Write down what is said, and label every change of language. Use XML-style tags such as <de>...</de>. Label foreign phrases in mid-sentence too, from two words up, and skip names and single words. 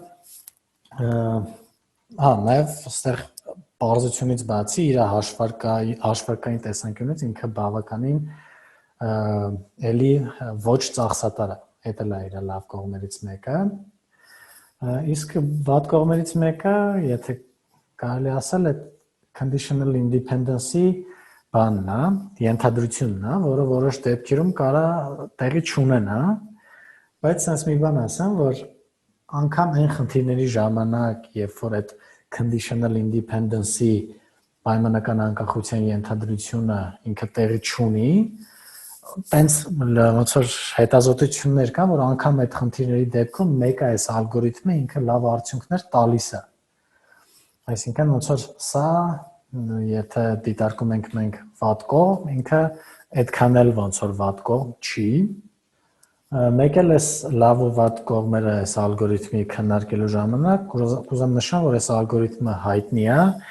<hy>նաև այստեղ բարձությունից բացի իր հաշվարկային տեսանկյունից ինքը բավականին էլի ոչ ծախսատար է, դա է իր լավ կողմերից մեկը։ Իսկ վատ կողմերից մեկը, եթե կարելի ասել, է conditional independence-ի բանն է, ենթադրությունն է, որը որոշ դեպքերում կարա տեղի չունենա, բայց sense մի բան ասեմ, որ անգամ այն խնդիրների ժամանակ, երբ որ այդ</hy> <en>conditional independence-</en> <hy>ի պայմանական անկախության ենթադրությունը ինքը տեղի չունի, տենց ոնց որ հետազոտություններ կան, որ անգամ այդ խնդիրների դեպքում մեկը այս ալգորիթմը ինքը լավ արդյունքներ տալիս է։ Այսինքն ոնց որ սա, եթե դիտարկում ենք մենք վատ կողմ, ինքը այդքան էլ ոնց որ վատ կողմ չի։ Մեկ էլ այս լավ ու վատ կողմերը այս ալգորիթմի քննարկելու ժամանակ կուզեմ նշեմ, որ այս ալգորիթմը հայտնի է</hy>